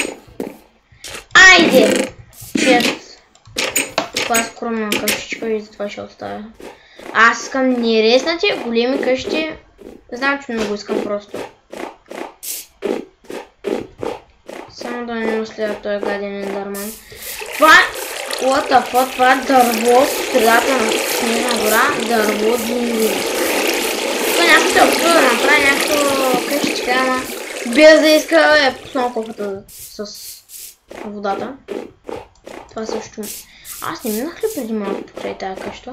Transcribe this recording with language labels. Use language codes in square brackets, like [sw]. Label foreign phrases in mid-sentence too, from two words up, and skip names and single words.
[bg] Айде! Чест. Това е скромна къщичка и затова ще оставя. Аз искам нереснати големи къщи. Знам, че много искам просто. Само да не наследя този гаден ендерман. [en] Това what the fuck, [bg] това е дърво в средата на снежна гора. Дърво динго. Това някой се опитва да направи някаква къщичка, ама без да иска е пуснал кофата с водата. Това също. Аз не минах ли преди малко покрай тази къща?